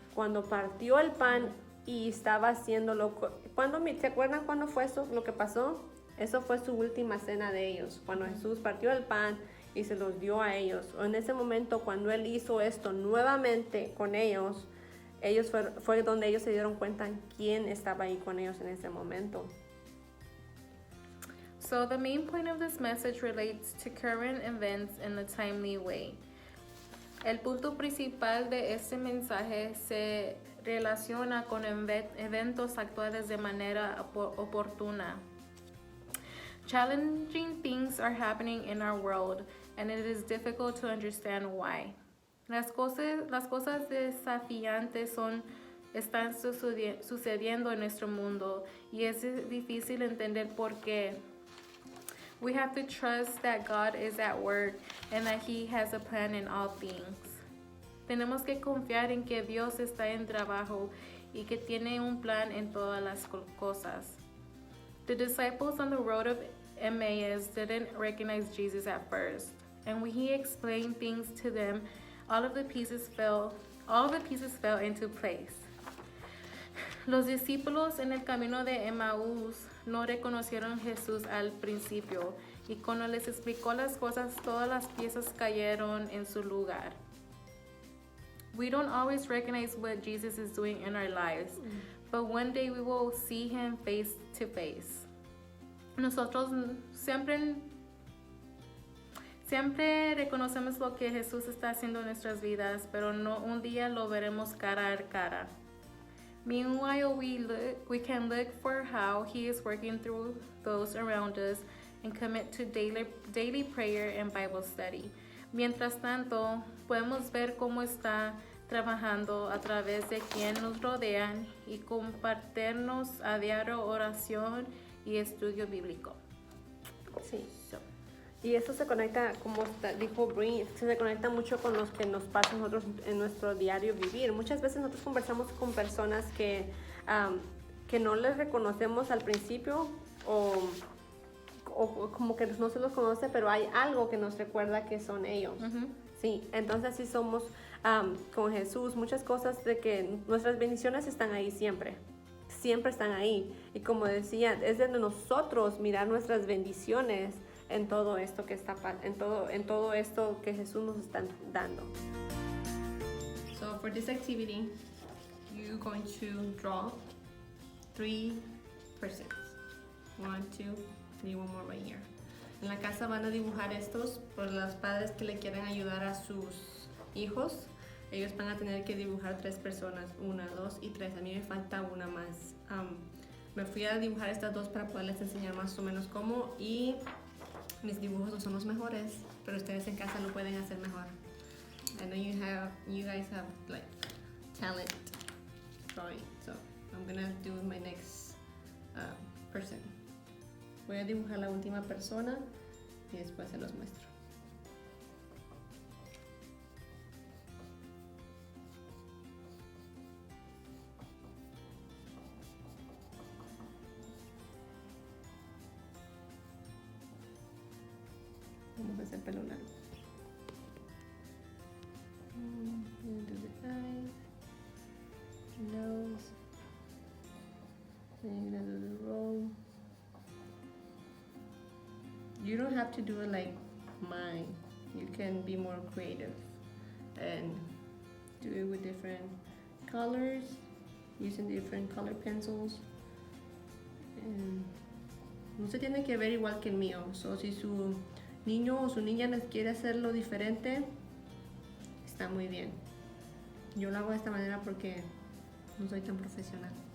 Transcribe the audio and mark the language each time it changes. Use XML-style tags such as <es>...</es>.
<es>Cuando partió el pan y estaba haciéndolo. ¿Se acuerdan cuándo fue eso, lo que pasó? Eso fue su última cena de ellos. Cuando Jesús partió el pan y se los dio a ellos. O en ese momento, cuando Él hizo esto nuevamente con ellos, fue donde ellos se dieron cuenta quién estaba ahí con ellos en ese momento.</es> <en>So the main point of this message relates to current events in a timely way.</en> <es>El punto principal de este mensaje se relaciona con eventos actuales de manera oportuna.</es> <en>Challenging things are happening in our world, and it is difficult to understand why.</en> <es>Las cosas desafiantes están sucediendo en nuestro mundo y es difícil entender por qué.</es> <en>We have to trust that God is at work and that He has a plan in all things.</en> <es>Tenemos que confiar en que Dios está en trabajo y que tiene un plan en todas las cosas.</es> <en>The disciples on the road of Emmaus didn't recognize Jesus at first, and when He explained things to them, all the pieces fell into place.</en> <es>Los discípulos en el camino de Emmaús no reconocieron a Jesús al principio, y cuando les explicó las cosas, todas las piezas cayeron en su lugar.</es> <en>We don't always recognize what Jesus is doing in our lives, but one day we will see Him face to face.</en> <es>Nosotros siempre reconocemos lo que Jesús está haciendo en nuestras vidas, pero no un día lo veremos cara a cara.</es> <en>Meanwhile, we can look for how He is working through those around us and commit to daily prayer and Bible study.</en> <es>Mientras tanto, podemos ver cómo está trabajando a través de quien nos rodean y compartirnos a diario oración y estudio bíblico. Sí. Y eso se conecta, como dijo Brie, se conecta mucho con los que nos pasa a nosotros en nuestro diario vivir. Muchas veces nosotros conversamos con personas que no les reconocemos al principio o como que no se los conoce, pero hay algo que nos recuerda que son ellos. Uh-huh. Sí, entonces así somos con Jesús. Muchas cosas de que nuestras bendiciones están ahí siempre están ahí. Y como decía, es de nosotros mirar nuestras bendiciones en todo esto que en todo esto que Jesús nos está dando.</es> <en>So for this activity, you're going to draw 3 persons. 1, 2, 3, one more right here.</en> <es>En la casa van a dibujar estos por los padres que le quieren ayudar a sus hijos. Ellos van a tener que dibujar 3 personas, 1, 2 y 3. A mí me falta una más. Me fui a dibujar estas 2 para poderles enseñar más o menos cómo, y mis dibujos no son los mejores, pero ustedes en casa lo pueden hacer mejor.</es> <en>I know you guys have like talent drawing, so I'm gonna do my next person.</en> <es>Voy a dibujar la última persona y después se los muestro. Vamos a hacer pelo largo.</es> <en>Do the eyes, nose, then you're gonna do the roll. You don't have to do it like mine. You can be more creative and do it with different colors, using different color pencils.</en> <es>And no se tiene que ver igual que el mío. So si su niño o su niña les quiere hacerlo diferente, está muy bien. Yo lo hago de esta manera porque no soy tan profesional.</es>